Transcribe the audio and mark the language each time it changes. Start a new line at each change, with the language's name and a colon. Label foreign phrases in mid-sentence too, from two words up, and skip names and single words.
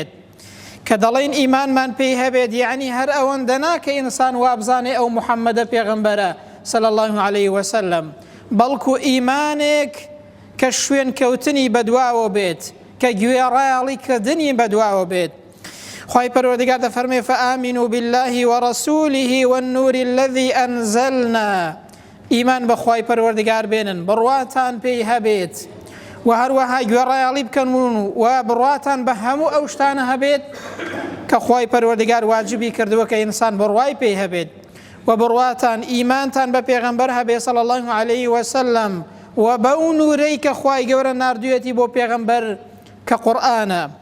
Central Kurdish: کە دەڵێن ئیمانمان پێی هەبێت، یعنی هەر ئەوەندە ناکە ئینسان وابزانێ ئەو محەممەدە پێغەمبەرە
Arabic: صلی الله عليه وسلم،
Central Kurdish: بەڵکو ئیمانێک کە شوێن کەوتنی بەدواوە بێت، کە گوێڕایاڵی کردنی بەدواوە بێت. خوای پەروەردگار دەفەرمێ:
Arabic: فآمنوا بالله ورسوله والنور الذي أنزلنا.
Central Kurdish: ئیمان بە خوای پەروەردگار بێنن، بڕواتان پێی هەبێت، و هەروەها گوێڕایاڵی بکەن و بڕواتان بە هەموو ئەو شتانە هەبێت کە خوای پەروەردگار واجبی کردووە کە ئینسان بڕوای پێی هەبێت، و بڕواتان ئیمانتان بە پێغەمبەر هەبێت
Arabic: صلی الله عليه وسلم،
Central Kurdish: و بەو نورەی کە خوای گەورە ناردوویەتی بۆ پێغەمبەر کە قورئانە.